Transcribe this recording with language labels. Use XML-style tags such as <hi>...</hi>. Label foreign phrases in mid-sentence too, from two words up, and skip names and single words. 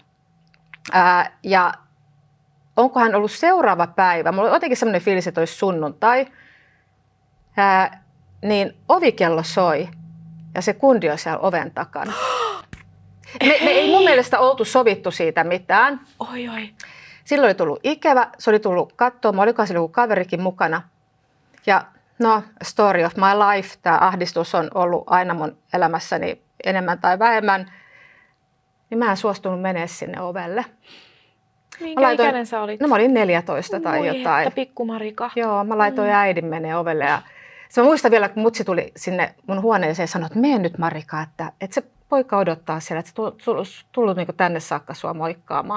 <fi>Ja onkohan ollut seuraava päivä, mulla oli jotenkin semmoinen fiilis, että olisi sunnuntai, niin ovikello soi ja se kundi on siellä oven takana. Me ei mun mielestä oltu sovittu siitä mitään. Oi. Silloin oli tullut ikävä, se oli tullut katsomaan, olikohan sillä joku kaverikin mukana. Ja no,</fi> <en>story of my life,</en> <fi>tämä ahdistus on ollut aina mun elämässäni enemmän tai vähemmän. Niin mä en suostunut meneä sinne ovelle. Minkä ikäinen sä olit? No mä olin 14 tai jotain. Että pikkumarika. Joo, mä laitoin äidin menee ovelle. Ja mä muistan vielä, kun mutsi tuli sinne mun huoneeseen ja sanoi, että mene nyt Marika, että se poika odottaa siellä, että se tullut tänne saakka sua moikkaamaan.</fi>